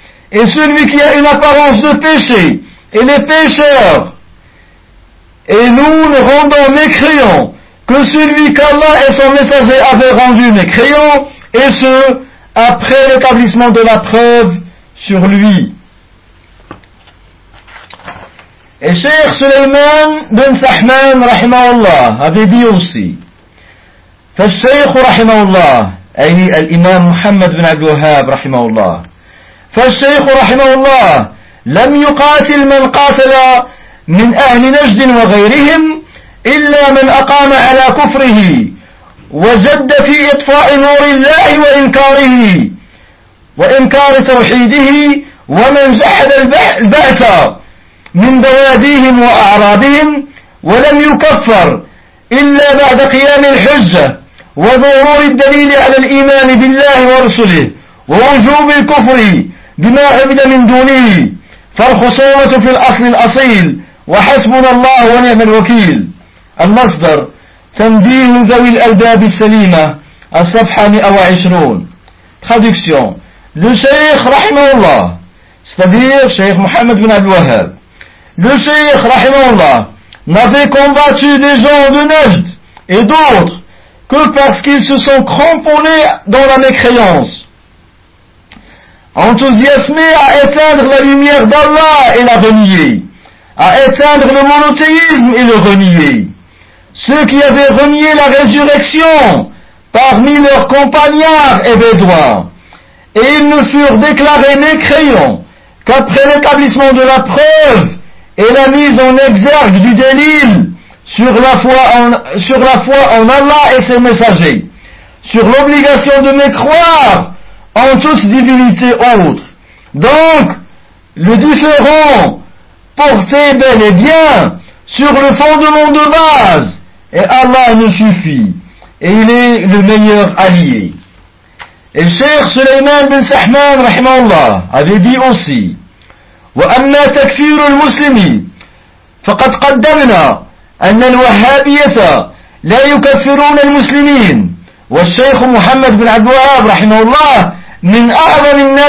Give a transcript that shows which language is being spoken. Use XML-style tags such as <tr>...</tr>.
<fr>Et celui qui a une apparence de péché, il est pécheur. Et nous ne rendons mécréants que celui qu'Allah et son messager avaient rendu mécréant, et ce, après l'établissement de la preuve sur lui. Et Cheikh Suleyman ben Sahman, rahimahullah, avait dit aussi,</fr> <ar>فالشيخ رحمه الله أي الإمام محمد بن عبد الوهاب رحمه الله فالشيخ رحمه الله لم يقاتل من قاتل من أهل نجد وغيرهم إلا من أقام على كفره وجد في إطفاء نور الله وإنكاره وإنكار توحيده ومن جحد البعث من بواديهم وأعرابهم ولم يكفر إلا بعد قيام الحجة وضرور الدليل على الإيمان بالله ورسله ووجوب الكفر بما عبد من دونه فالخصومة في الأصل الأصيل وحسبنا الله ونعم الوكيل. المصدر تنبيه ذوي الألباب السليمة الصفحة 120.</ar> <fr>Traduction. Le Cheikh رحمه الله, c'est-à-dire Cheikh Mohammed bin Abdul Wahhab, le Cheikh رحمه الله n'avait combattu des gens de Najd et d'autres que parce qu'ils se sont cramponnés dans la mécréance, enthousiasmés à éteindre la lumière d'Allah et la renier, à éteindre le monothéisme et le renier. Ceux qui avaient renié la résurrection parmi leurs compagnards et bédouins, et ils ne furent déclarés mécréants qu'après l'établissement de la preuve et la mise en exergue du délit sur la foi en Allah et ses messagers, sur l'obligation de mécroire en toute divinité autre. Donc, le différent porté bel et bien sur le fondement de base, et Allah nous suffit, et il est le meilleur allié. Et Cheikh Suleyman bin Sahman, rahimahullah, avait dit aussi,</fr> <ar>وَأَمَّا تَكْفِيرُ الْمُسْلِمِ فَقَدْ قَدَّمْنَا أن الوهابية لا يكفرون المسلمين والشيخ محمد بن عبد الوهاب رحمه الله من أعظم</ar>